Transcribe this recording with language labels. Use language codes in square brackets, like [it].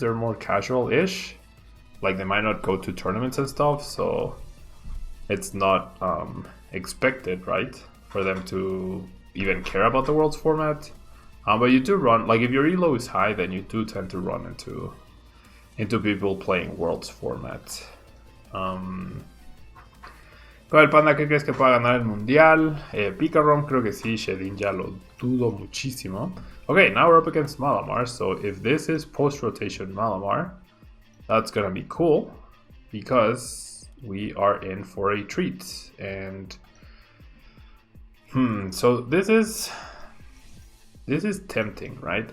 [en] They're more casual-ish. Like, they might not go to tournaments and stuff, so it's not expected, right, for them to even care about the Worlds format. But you do run, like, if your elo is high, then you do tend to run into people playing Worlds format. [es] El Panda, ¿qué crees que pueda ganar el mundial? Picarom, creo que sí. Shedin ya lo dudo muchísimo. [en] Okay, now we're up against Malamar. So if this is post-rotation Malamar, that's gonna be cool because we are in for a treat. And so this is tempting, right?